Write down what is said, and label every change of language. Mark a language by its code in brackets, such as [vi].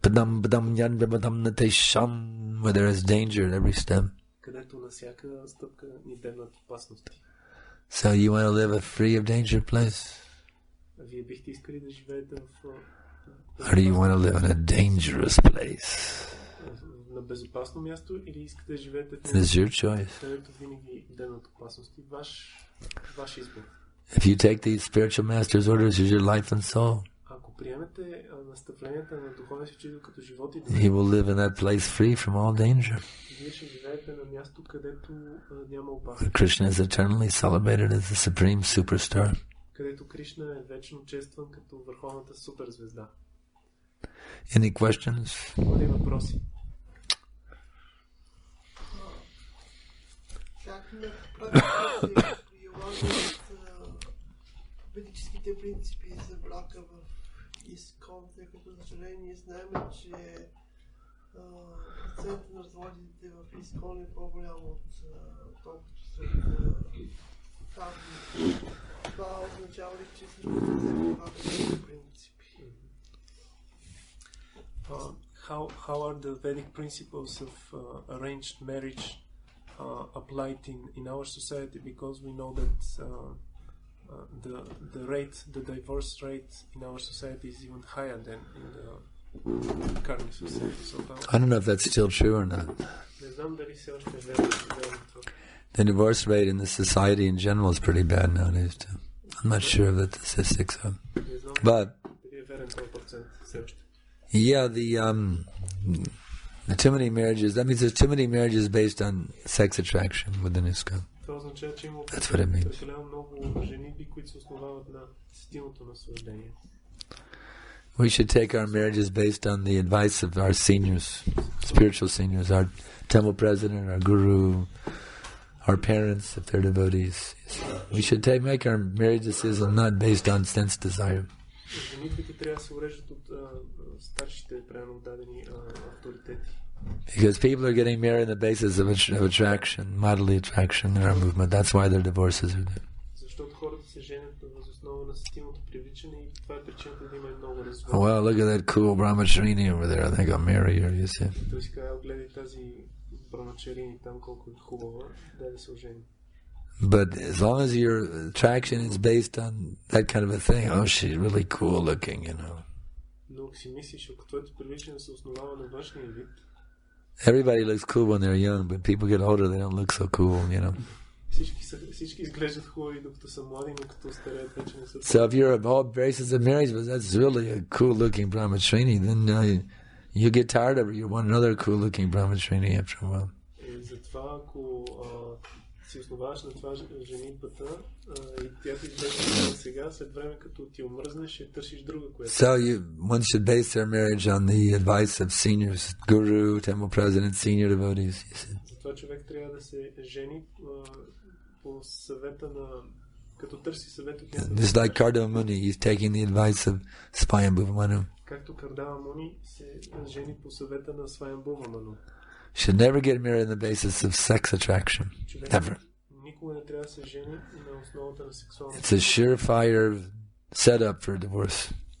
[sa] Padam Padam Yan Padam Natesham, [en] where there is danger at every step. [bg] Където на всяка стъпка ни дебнат опасности. [en] So you want to live a free of danger place? [bg] Вие бихте искали да живеете [en] Or do you want to live in a dangerous place? [bg] на безопасно място или искате да живеете в [en] It is your choice. [bg] където винаги дебнат опасности? Ваш избор. [en] If you take these spiritual master's orders as your life and soul, [bg] Ако приемете наставленията на духовния си учител като живот и [en] he will live in that place free from all danger. [bg] вие ще живеете на място, където няма опасност. [en] Krishna is eternally celebrated as the supreme superstar. [bg] Където Кришна е вечно честван като върховната суперзвезда. [en] Any questions? [bg] Има ли въпроси? Как на практика се прилагат ведическите принципи за брака в Искон, тъй като за съжаление знаем, че процентът на разводите в Искон е по-голям от толкова сред тази. Това означава ли, че също се прилагат тези принципи? [en] How are the Vedic principles of arranged marriage applied in our society? Because we know that the divorce rate in our society is even higher than in the current society. So I don't know if that's still true or not. [bg] не знам дали все още е верно това. [en] The divorce rate in the society in general is pretty bad nowadays too. I'm not sure of the statistics of. [bg] Не знам [en] But [bg] дали е верен този процент все още. [en] yeah, Too many marriages. That means there's too many marriages based on sex attraction within ISKCON. [bg] Това означава, че има [en] That's what it means. [bg] прекалено много женитби, които се основават на стилното наслаждение. [en] We should take our marriages based on the advice of our seniors, spiritual seniors, our temple president, our guru, our parents, if they're devotees. We should make our marriage decision not based on sense desire. [bg] Женитбите трябва да се уреждат от старшите правилно дадени авторитети. [en] Because people are getting married on the basis of attraction, bodily attraction in our movement. That's why their divorces are there. [bg] Защото хората се женят въз основа на стилното привличане и това е причината да има много развод. [en] Well, look at that cool brahmachari over there. I think I'll marry her, you see. [bg] Той си казва, гледай тази брамачарини там колко е хубава, да се ожени. [en] But as long as your attraction is based on that kind of a thing, oh, she's really cool looking, you know. [bg] Но ако си мислиш, ако твоето привличане се основава на външния вид, [en] everybody looks cool when they're young, but people get older, they don't look so cool, you know. [bg] Всички изглеждат хубави, докато са млади, но като стареят вече не са. [en] So if you're of all basis of marriage, but that's really a cool-looking brahmachari, then you get tired of it. You want another cool-looking brahmachari after a while. [bg] Затова, ако си основаваш на това женитбата и тя ти изглежда сега, след време като ти омръзнеш, ще търсиш друга, която... [en] So one should base their marriage on the advice of seniors, guru, temple president, senior devotees. [bg] Затова човек трябва да се жени по съвета на... като търси съвет от някакъв... [en] Just like Kardama Muni, he's taking the advice of Swayambhuva Manu. [bg] Както Кардама Муни се жени по съвета на Сваямбува Ману. [en] Should never get married on the basis of sex attraction. Never. It's a surefire setup for divorce.